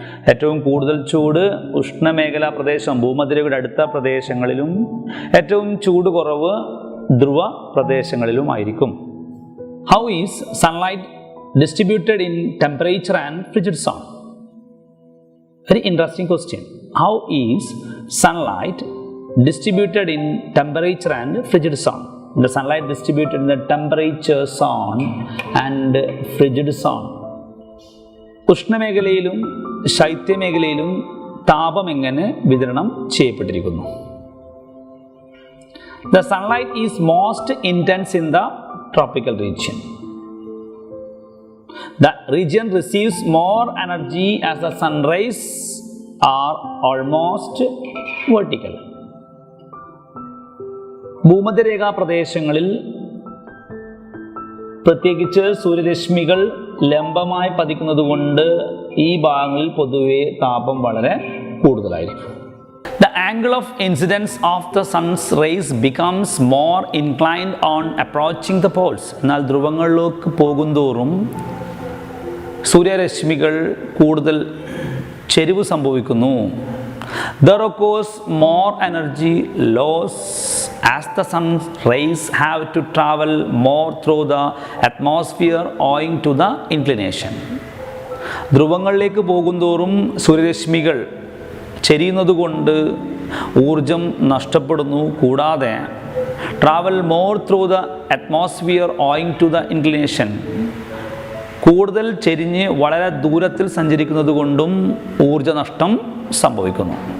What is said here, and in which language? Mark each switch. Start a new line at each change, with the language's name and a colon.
Malayalam: ഏറ്റവും കൂടുതൽ ചൂട് ഉഷ്ണമേഖലാ പ്രദേശം, ഭൂമധ്യരേഖയുടെ അടുത്ത പ്രദേശങ്ങളിലും ഏറ്റവും ചൂട് കുറവ് ധ്രുവ പ്രദേശങ്ങളിലുമായിരിക്കും.
English: How is sunlight distributed in temperature and frigid zone? Very interesting question. How is sunlight distributed in temperature and frigid zone? The sunlight distributed in the temperature zone and frigid zone.
Malayalam: ഉഷ്ണമേഖലയിലും ശൈത്യമേഖലയിലും താപം എങ്ങനെ വിതരണം ചെയ്യപ്പെട്ടിരിക്കുന്നു?
English: The sunlight is most intense in the tropical region. The region receives more energy as the sun rays are almost vertical.
Malayalam: ഭൂമധ്യരേഖാ പ്രദേശങ്ങളിൽ പ്രത്യേകിച്ച് സൂര്യരശ്മികൾ ലംബമായി പതിക്കുന്നത് കൊണ്ട് ഈ ഭാഗങ്ങളിൽ പൊതുവെ താപം വളരെ കൂടുതലായിരിക്കും.
English: The angle of incidence of the sun's rays becomes more inclined on approaching the poles.
Malayalam: എന്നാൽ ധ്രുവങ്ങളിലേക്ക് പോകുന്തോറും സൂര്യരശ്മികൾ കൂടുതൽ ചെരിവ് സംഭവിക്കുന്നു.
English: There occurs more energy loss as the sun's rays have to travel more through the atmosphere owing to the inclination.
Malayalam: ധ്രുവങ്ങളിലേക്ക് പോകുന്തോറും സൂര്യരശ്മികൾ ചെരിയുന്നതുകൊണ്ട് ഊർജം നഷ്ടപ്പെടുന്നു. കൂടാതെ
English: travel more through the atmosphere owing to the inclination,
Malayalam: കൂടുതൽ ചെരിഞ്ഞ് വളരെ ദൂരത്തിൽ സഞ്ചരിക്കുന്നത് കൊണ്ടും ഊർജനഷ്ടം സംഭവിക്കുന്നു.